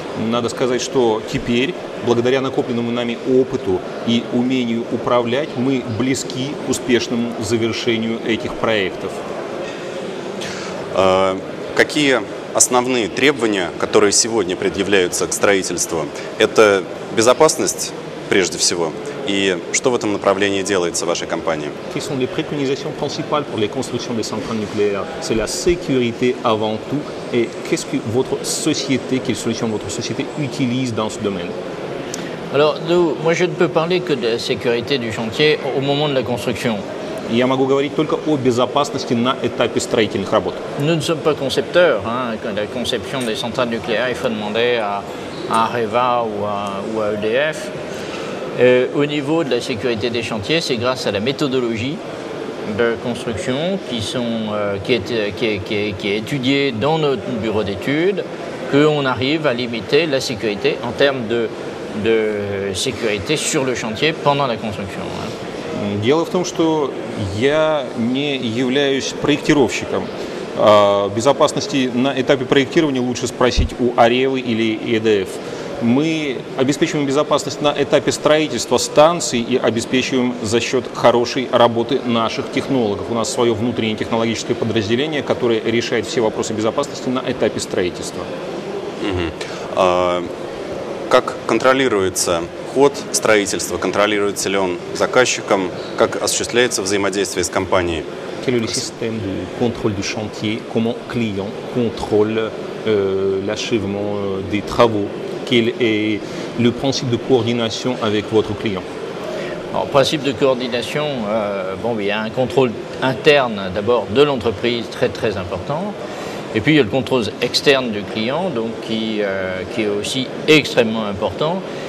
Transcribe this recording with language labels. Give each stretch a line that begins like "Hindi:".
Russian: Надо сказать, что теперь, благодаря накопленному нами опыту и умению управлять, мы близки к успешному завершению этих проектов. Какие основные требования, которые сегодня предъявляются к строительству? Это безопасность прежде всего. И что в этом направлении делается в вашей компании?
French: Quelles sont les préconisations principales pour les constructions des centrales nucléaires? C'est la sécurité avant tout. Et qu'est-ce que quelles solutions votre société utilise dans ce domaine? Alors, moi je ne peux parler que de la sécurité du chantier au moment de la construction.
Russian: Я могу говорить только о безопасности на этапе строительных работ.
French: Nous ne sommes pas concepteurs. La conception des centrales nucléaires, il faut demander à Areva ou à EDF. Au niveau de la sécurité des chantiers, c'est grâce à la méthodologie de construction qui est étudiée dans notre bureau d'études qu'on arrive à limiter la sécurité en termes de sécurité sur le chantier pendant la construction.
Russian: Дело в том, что я не являюсь проектировщиком. Безопасности на этапе проектирования лучше спросить у Аревы или EDF. Мы обеспечиваем безопасность на этапе строительства станций и обеспечиваем за счет хорошей работы наших технологов. У нас свое внутреннее технологическое подразделение, которое решает все вопросы безопасности на этапе строительства. Как контролируется ход строительства? Контролируется ли он заказчиком? Как осуществляется взаимодействие с компанией?
French: Quel est le système de contrôle du chantier? Comment client contrôle l'achèvement des travaux? Quel est le principe de coordination avec votre client? Alors, principe de coordination, il y a un contrôle interne d'abord de l'entreprise très très important, et puis il y a le contrôle externe du client, donc qui est aussi extrêmement important.